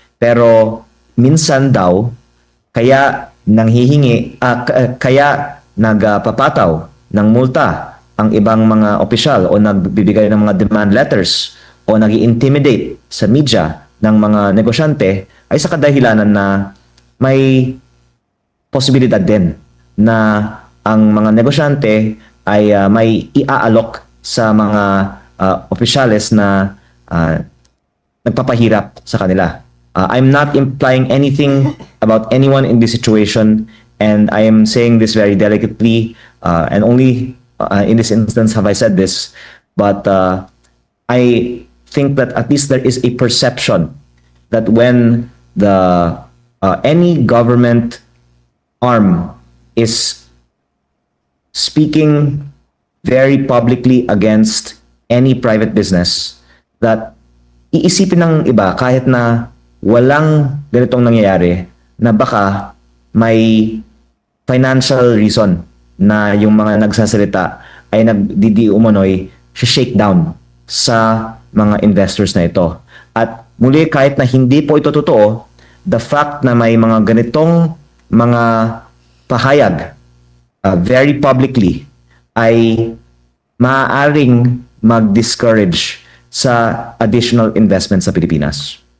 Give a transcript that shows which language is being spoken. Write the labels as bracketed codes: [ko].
[tl] Pero minsan daw, kaya nanghihingi, kaya nagpapataw ng multa ang ibang mga opisyal o nagbibigay ng mga demand letters o nag-intimidate sa media ng mga negosyante ay sa kadahilanan na may posibilidad din na ang mga negosyante ay may iaalok sa mga opisyales na nagpapahirap sa kanila. [en] I'm not implying anything about anyone in this situation, and I am saying this very delicately, and only in this instance have I said this, but I think that at least there is a perception that when the any government arm is speaking very publicly against any private business, that [tl] iisipin ng iba kahit na walang ganitong nangyayari na baka may financial reason na yung mga nagsasalita ay nagdidiumanoy shakedown sa mga investors na ito. At muli, kahit na hindi po ito totoo, the fact na may mga ganitong mga pahayag very publicly ay maaaring mag-discourage sa additional investment sa Pilipinas.